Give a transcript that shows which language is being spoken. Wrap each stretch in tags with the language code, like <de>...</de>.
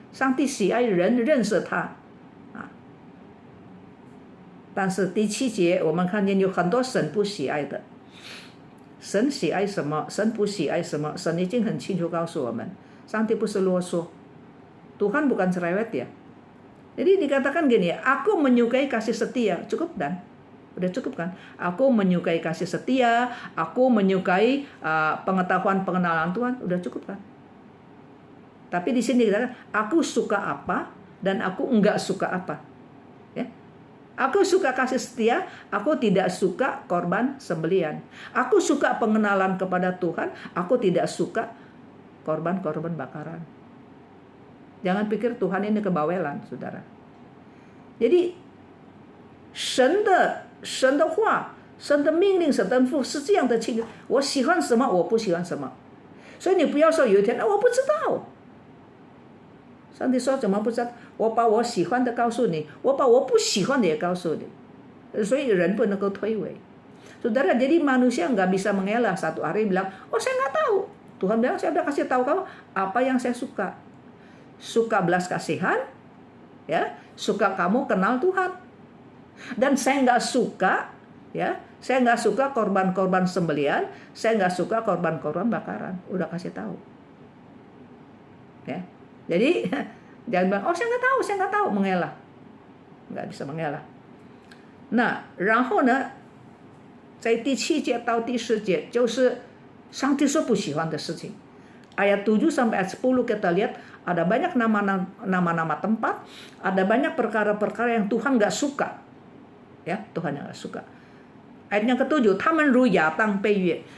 <zh>上帝喜爱人认识他啊。但是第7节我们看见有很多神不喜爱的。神喜爱什么，神不喜爱什么，神已经很清楚告诉我们。 Sangti不是啰嗦.</zh> <id>Tuhan bukan cerewet ya. Jadi dikatakan gini, aku menyukai kasih setia. Cukup dan? Udah cukup kan? Aku menyukai kasih setia, aku menyukai pengetahuan pengenalan Tuhan. Udah cukup kan? Tapi di sini dikatakan, aku suka apa dan aku enggak suka apa. Ya. Aku suka kasih setia, aku tidak suka korban sembelian. Aku suka pengenalan kepada Tuhan, aku tidak suka korban-korban bakaran. Jangan pikir Tuhan ini kebawelan, saudara.</id> <zh>Jadi, 神的话，神的命令，神的吩咐是这样的清楚。我喜欢什么，我不喜欢什么。所以你不要说有一天，我不知道。上帝说怎么不知道？我把我喜欢的告诉你，我把我不喜欢的也告诉你。所以人不能够推诿。</zh> <id>Saudara, jadi manusia nggak bisa mengelak satu hari bilang, oh saya nggak tahu. Tuhan bilang, saya udah kasih tahu kamu apa yang saya suka. Suka belas kasihan, ya, suka kamu kenal Tuhan. Dan saya nggak suka, ya, saya nggak suka korban-korban sembelian, saya nggak suka korban-korban bakaran. Udah kasih tahu. Ya, jadi jangan bilang, oh saya nggak tahu, mengelak. Nggak bisa mengelak.</id> <zh>Nah, 然后呢，在第7节到第10节就是上帝说不喜欢的事情.</zh> <id>Ayat 7 sampai ayat 10 kita lihat ada banyak nama-nama tempat, ada banyak perkara-perkara yang Tuhan nggak suka. Ya, Tuhan yang nggak suka. Ayat yang ke-7,</id> <zh>他们如亚当被约.</zh>